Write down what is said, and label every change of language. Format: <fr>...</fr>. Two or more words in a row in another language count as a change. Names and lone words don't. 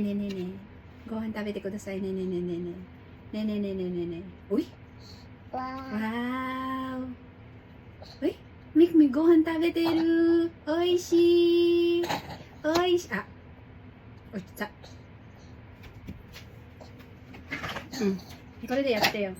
<ja>ご飯食べてください, nene. Uy! Wow! Uy! Mikmik, ご飯食べてる！美味しい! 美味しい！あ！落ちた! これでやってよ.</ja>